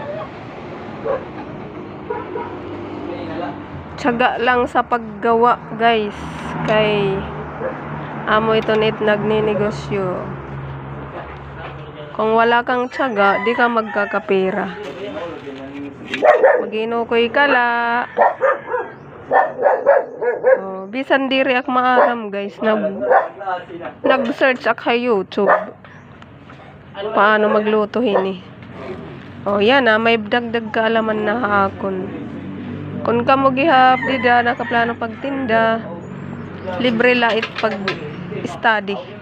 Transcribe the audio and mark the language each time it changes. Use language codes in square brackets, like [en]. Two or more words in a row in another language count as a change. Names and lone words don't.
[tl] Tiyaga lang sa paggawa guys. [war] Kay amo ito nit nagninegosyo. [tl] Kung wala kang tiyaga, di ka magkakapera. [war] Mag-inukoy ka la. Bisan diri ak maaram guys. Nag-search ak sa YouTube. Paano magluto hini. [tl] Yan may dagdag kaalaman na hakon. [war] Kung ka mo gihap, di da nakaplano pagtinda. Libre lait pag-study.